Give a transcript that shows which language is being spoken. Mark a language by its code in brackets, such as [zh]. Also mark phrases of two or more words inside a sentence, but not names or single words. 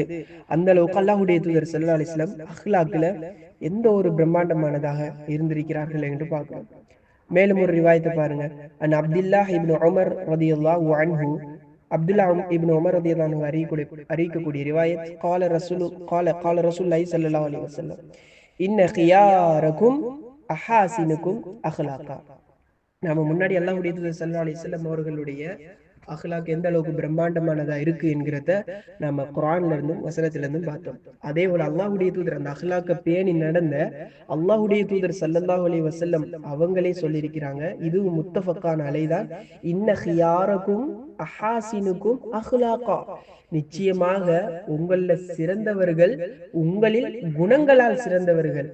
[ta] அந்த அளவுக்கு அல்லாஹ்வுடைய தூதர் [ar] صلى الله عليه وسلم [ta] அஹ்லாக்ல எந்த ஒரு பிரம்மாண்டமானதாக இருந்திருக்கிறார்கள் என்று பார்க்கிறோம். மேலும் ஒரு ரிவாயத்தை பாருங்க. அப்துல்லாஹ் இப்னு உமர் [ar] رضي الله عنه, [ta] அப்துல்லாஹ் இப்னு உமர் [ar] رضي الله عنه [ta] அறிவிக்கக்கூடிய ரிவாயத், [ar] قال رسول الله صلى الله عليه وسلم ان خياركم احاسنكم اخلاقا. [ta] நாம முன்னாடி அல்லாஹ்வுடைய தூதர் [ar] صلى الله عليه وسلم [ta] அவர்களுடைய அஹ்லாக் எந்த அளவுக்கு பிரம்மாண்டமானதா இருக்கு என்கிறத நம்ம குர்ஆன்ல இருந்தும் வசனத்துல இருந்தும் பார்த்தோம். அதே போல அல்லாஹ்வுடைய தூதர் அந்த அஹ்லாக்க பேணி நடந்த அல்லாஹ்வுடைய தூதர் [ar] صلى الله عليه وسلم [ta] அவங்களே சொல்லியிருக்கிறாங்க, இது முத்தஃபக்கான அலைதான், [ar] إن خياركم أحاسنكم أخلاقا, [ta] நிச்சயமாக உங்கள சிறந்தவர்கள் உங்களில் குணங்களால் சிறந்தவர்கள்.